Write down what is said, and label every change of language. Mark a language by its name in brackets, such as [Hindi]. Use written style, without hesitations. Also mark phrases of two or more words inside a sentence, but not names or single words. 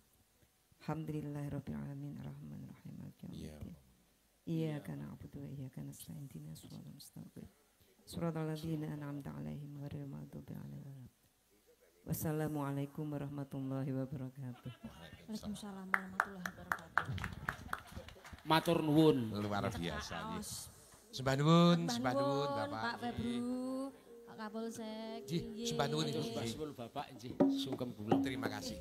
[Arabic] الحمد لله رب العالمين الرحمن الرحيم مالك يوم الدين. إياك نعبد وإياك نستعين اهدنا الصراط المستقيم. صراط الذين أنعمت عليهم غير المغضوب عليهم ولا الضالين. والسلام عليكم ورحمة الله وبركاته. وعليكم السلام ورحمة الله وبركاته. [Javanese] Matur nuwun. [Indonesian] Luar biasa. [Javanese] Sembah nuwun Bapak. Pak Febru, Pak Kapolsek. Sembah nuwun Sembah suwun Bapak nggih. Sungkem kula. [Indonesian] Terima kasih.